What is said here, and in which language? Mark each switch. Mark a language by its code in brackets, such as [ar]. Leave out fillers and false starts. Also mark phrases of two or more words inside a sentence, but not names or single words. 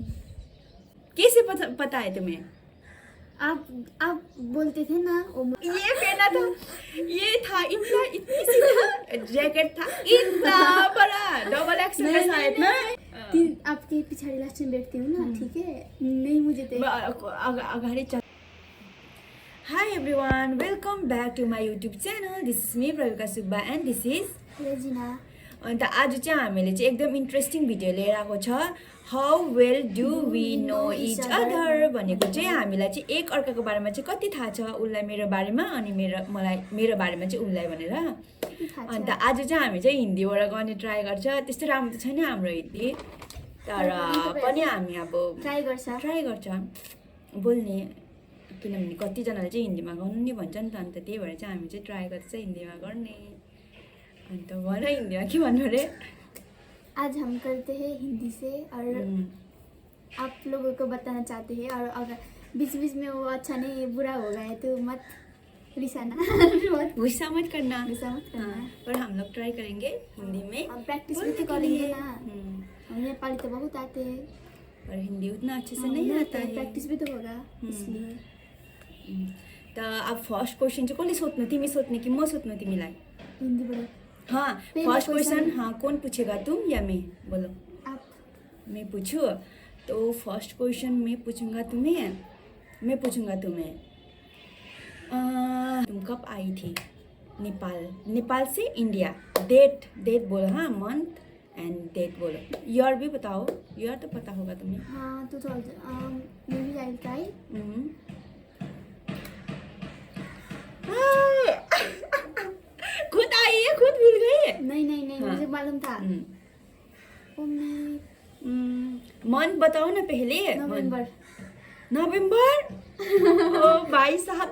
[hi] कैसे पता है तुम्हें? आप बोलते थे ना वो ये पहना था, ये था, इतनी सी था, जैकेट था, इतना बड़ा [en] double XL [hi] का साइज ना। आपके पिछाड़ी लास्ट में बैठती हूँ ना, ठीक है? नहीं मुझे तो [ne] अगाडि चल। [en] Hi everyone, welcome back to my YouTube channel. This is me प्रविका सुब्बा and this is रेजिना। [ne] अन्त आज चाहिँ हामीले चाहिँ एकदम इन्ट्रेस्टिङ भिडियो लिएर आएको छ। [en] how well do we know each other [ne] भनेको चाहिँ हामीलाई चाहिँ एक अर्काको बारेमा चाहिँ कति थाहा छ, उसलाई मेरो बारेमा अनि मेरो बारेमा चाहिँ उसलाई भनेर। अन्त आज चाहिँ हामी चाहिँ हिन्दीबाट गर्ने ट्राई गर्छ। त्यस्तो राम्रो त छैन हाम्रो हिन्दी, तर पनि हामी अब ट्राई गर्छ बोल्ने, किनभने कतिजनाले चाहिँ हिन्दीमा गर्नु नि भन्छ नि त। अन्त त्यही भएर चाहिँ हामी चाहिँ ट्राई गर्छ हिन्दीमा गर्ने। अन्त भन हिन्दीमा के भन्नु रे? [hi] आज हम करते हैं हिंदी से और आप लोगों को बताना चाहते हैं और अगर बीच बीच में वो अच्छा नहीं बुरा हो गया तो मत रिसाना। गुस्सा मत करना। पर हम लोग ट्राई करेंगे हिंदी में। हम प्रैक्टिस भी तो करेंगे ना। हमें नेपाली तो बहुत आते हैं पर हिंदी उतना अच्छे से नहीं आता है। प्रैक्टिस भी तो होगा इसलिए। [ne] तो अब [en] first question [ne] चाहिँ कसले सोध्नु? तिमी सोध्ने कि म सोध्नु तिमीलाई? हिंदीबाट। [hi] हाँ, [en] first question. [hi] हाँ, कौन पूछेगा, तुम या मैं? बोलो। आप। मैं पूछूँ? तो [en] first question [hi] मैं पूछूंगा तुम्हें, मैं पूछूंगा तुम्हें तुम कब आई थी नेपाल से इंडिया? डेट बोलो। हाँ, [en] month and date [hi] बोलो। ईयर भी बताओ, ईयर तो पता होगा तुम्हें। [en] हाँ, 2000 maybe I'll try। [hi] खुद आई है, खुद भूल गई। नहीं हाँ। मुझे मालूम था। मंथ बताओ ना पहले। नवंबर। ओ भाई साहब,